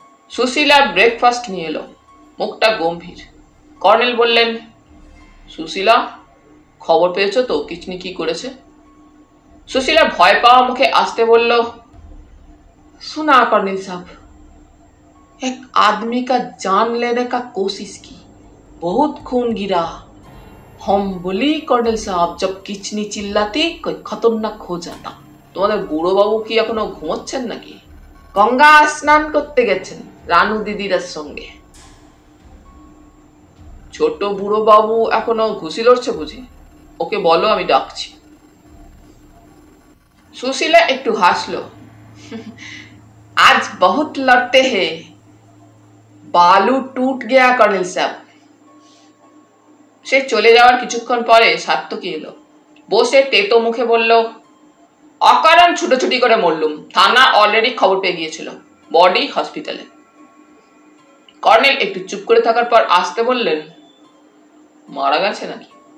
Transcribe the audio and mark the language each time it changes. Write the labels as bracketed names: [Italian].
[Bangla] Sushila breakfast নিয়ে এলো। মুখটা গম্ভীর। কর্নেল বললেন, সুশীলা, খবর পেয়েছো তো কিচনি কি করেছে? সুশীলা ভয় পাওয়া মুখে আসতে বলল, শোনা কর্নেল সাহেব। [Hindi] एक आदमी का जान लेने का कोशिश की, बहुत खून गिरा। हम बोली कर्नेल साहब, जब किचनी चिल्लाती कोई खतरनाक हो जाता। [Bangla] তোমাদের বুড়ো বাবু কি এখনো ঘুমোচ্ছেন নাকি? গঙ্গা স্নান করতে গেছেন রানু দিদিরার সঙ্গে। ছোট বুড়ো বাবু এখনো ঘুষি লড়ছে বুঝি? ওকে বলো আমি ডাকছি। সুশীলা একটু হাসলো। [Hindi] आज बहुत लड़ते हैं, बालू टूट गया कर्नेल साहब। [Bangla] সে চলে যাওয়ার কিছুক্ষণ পরে সাত্তকী এলো। বসে তেতো মুখে বলল, অকারণ ছুটোছুটি করে মরলুম। থানা অলরেডি খবর পেয়ে গিয়েছিল, বডি হসপিটালে। কর্নেল একটু চুপ করে থাকার পর আসতে বললেন, মারা গেছে নাকি?